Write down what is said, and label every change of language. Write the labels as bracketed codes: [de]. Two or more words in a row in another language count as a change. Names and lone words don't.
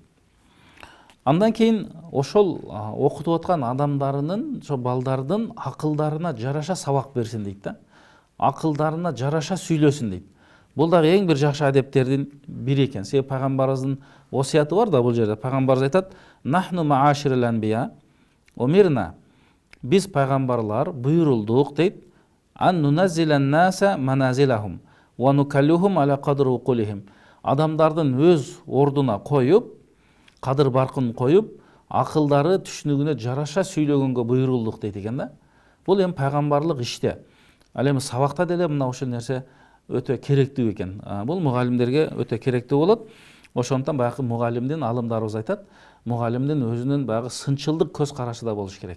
[ky] Андан кейін ошол окутуп аткан адамдарынын, ошо балдардын акылдарына жараша сабак берсин дейт да. Акылдарына жараша сүйлөсүн дейт. Бул дагы эң бир жакшы адептердин бири экен. Себеби пайгамбарыбыздын осуяты бар да бул жерде. Пайгамбарыбыз айтат: [ar] "نحن معاشر الأنبياء أمرنا". [ky] Биз пайгамбарлар буйрулдук дейт. [ar] "أن ننزل الناس منازلهم ونكلمهم على قدر عقولهم". [ky] Адамдардын өз ордуна коюп, кадыр баркын коюп, акылдары түшүнүгүнө жараша сүйлөгөнгө буйрулдук дейт экен да. Бул эми пайгамбарлык иште. Ал эми сабакта деле мына ошол нерсе өтө керектүү экен. Бул мугалимдерге өтө керектүү болот. Ошондон баягы мугалимдин, алымдарыбыз айтат, мугалимдин өзүнүн баягы сынчылдык көз карашы да болуш керек.